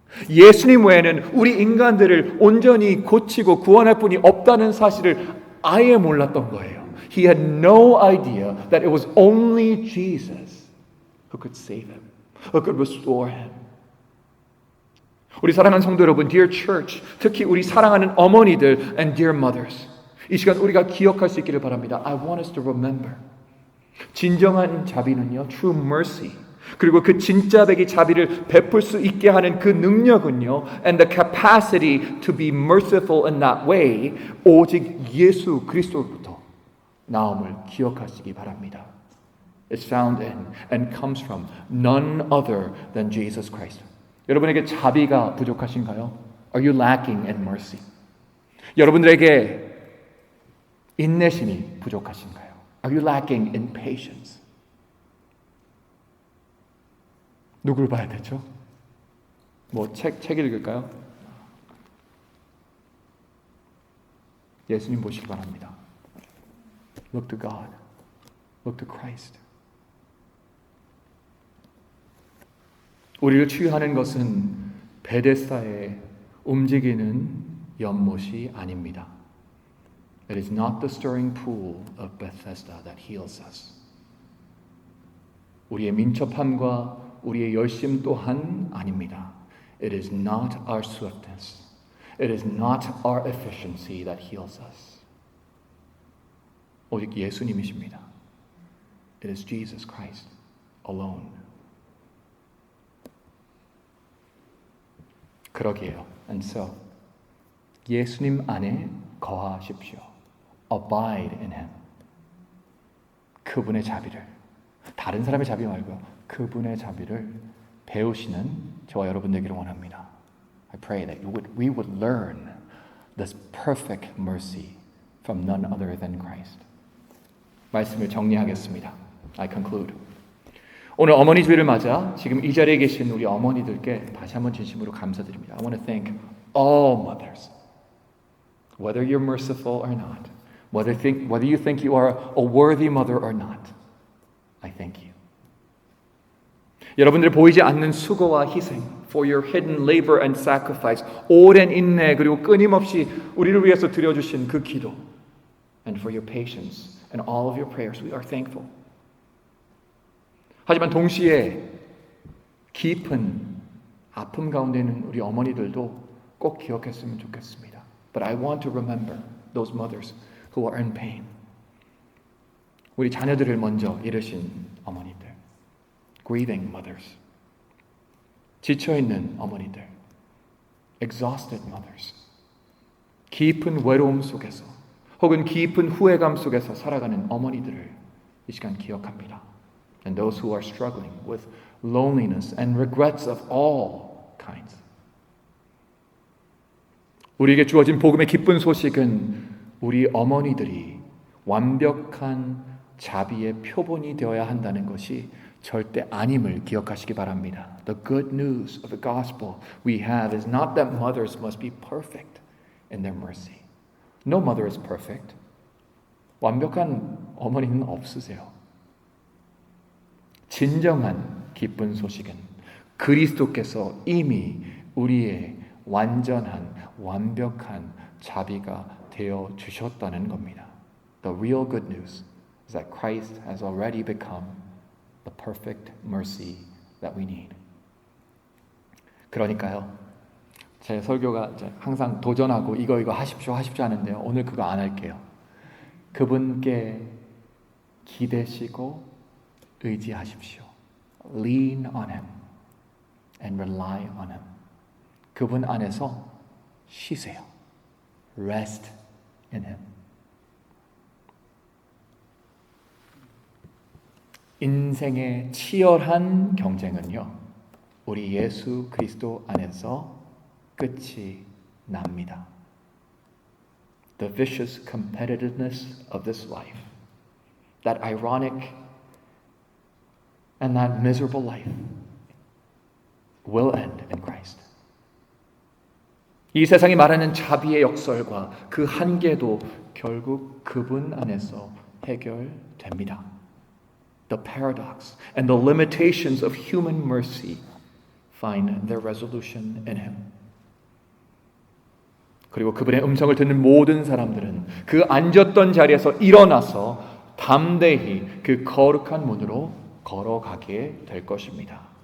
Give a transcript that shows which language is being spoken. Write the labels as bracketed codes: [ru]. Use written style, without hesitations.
[ko] 예수님 외에는 우리 인간들을 온전히 고치고 구원할 분이 없다는 사실을 아예 몰랐던 거예요. [en] He had no idea that it was only Jesus who could save him, who could restore him. [ko] 우리 사랑하는 성도 여러분, [en] dear church, [ko] 특히 우리 사랑하는 어머니들 [en] and dear mothers, [ko] 이 시간 우리가 기억할 수 있기를 바랍니다. [en] I want us to remember. [ko] 진정한 자비는요, [en] true mercy. [ko] 그리고 그 진짜 백이 자비를 베풀 수 있게 하는 그 능력은요, [en] and the capacity to be merciful in that way, [ko] 오직 예수 그리스도로부터 나옴을 기억하시기 바랍니다. [en] It's found in and comes from none other than Jesus Christ. [ko] 여러분에게 자비가 부족하신가요? [en] Are you lacking in mercy? [ko] 여러분들에게 인내심이 부족하신가요? [en] Are you lacking in patience? [ko] 누굴 봐야 되죠? 책 읽을까요? 예수님 보시기 바랍니다. [en] Look to God. Look to Christ. [ko] 우리를 치유하는 것은 베데스다에 움직이는 연못이 아닙니다. [en] It is not the stirring pool of Bethesda that heals us. [ko] 우리의 민첩함과 우리의 열심 또한 아닙니다. [en] It is not our swiftness. It is not our efficiency that heals us. [ko] 오직 예수님이십니다. [en] It is Jesus Christ alone. [ko] 그러기에요. [en] And so, [ko] 예수님 안에 거하십시오. [en] Abide in Him. [ko] 그분의 자비를, 다른 사람의 자비 말고요, 그분의 자비를 배우시는 저와 여러분 되기를 원합니다. [en] I pray that we would learn this perfect mercy from none other than Christ. [ko] 말씀을 정리하겠습니다. [en] I conclude. [ko] 오늘 어머니 주일을 맞아 지금 이 자리에 계신 우리 어머니들께 다시 한번 진심으로 감사드립니다. [en] I want to thank all mothers, whether you're merciful or not, whether you think you are a worthy mother or not. I thank you. [ko] 여러분들의 보이지 않는 수고와 희생, [en] for your hidden labor and sacrifice, [ko] 오랜 인내 그리고 끊임없이 우리를 위해서 드려주신 그 기도, [en] and for your patience and all of your prayers, we are thankful. [ko] 하지만 동시에 깊은 아픔 가운데 있는 우리 어머니들도 꼭 기억했으면 좋겠습니다. [en] But I want to remember those mothers who are in pain. [ko] 우리 자녀들을 먼저 잃으신 어머니들, [en] grieving mothers, [ko] 지쳐있는 어머니들, [en] exhausted mothers, [ko] 깊은 외로움 속에서 혹은 깊은 후회감 속에서 살아가는 어머니들을 이 시간 기억합니다. [en] And those who are struggling with loneliness and regrets of all kinds. [ko] 우리에게 주어진 복음의 기쁜 소식은 우리 어머니들이 완벽한 자비의 표본이 되어야 한다는 것이 절대 아님을 기억하시기 바랍니다. [en] The good news of the gospel we have is not that mothers must be perfect in their mercy. No mother is perfect. [ko] 완벽한 어머니는 없으세요. 진정한 기쁜 소식은 그리스도께서 이미 우리의 완전한 완벽한 자비가 되어 주셨다는 겁니다. [en] The real good news is that Christ has already become the perfect mercy that we need. [ko] 그러니까요. 제 설교가 이제 항상 도전하고 이거 하십시오 하는데요. 오늘 그거 안 할게요. 그분께 기대시고 의지하십시오. [en] Lean on Him and rely on Him. [ko] 그분 안에서 쉬세요. [en] Rest in Him. [ko] 인생의 치열한 경쟁은요, 우리 예수 그리스도 안에서 끝이 납니다. [en] The vicious competitiveness of this life, that ironic and that miserable life, will end in Christ. [ko] 이 세상이 말하는 자비의 역설과 그 한계도 결국 그분 안에서 해결됩니다. [en] The paradox and the limitations of human mercy find their resolution in Him. [ko] 그리고 그분의 음성을 듣는 모든 사람들은 그 앉았던 자리에서 일어나서 담대히 그 거룩한 문으로 걸어가게 될 것입니다.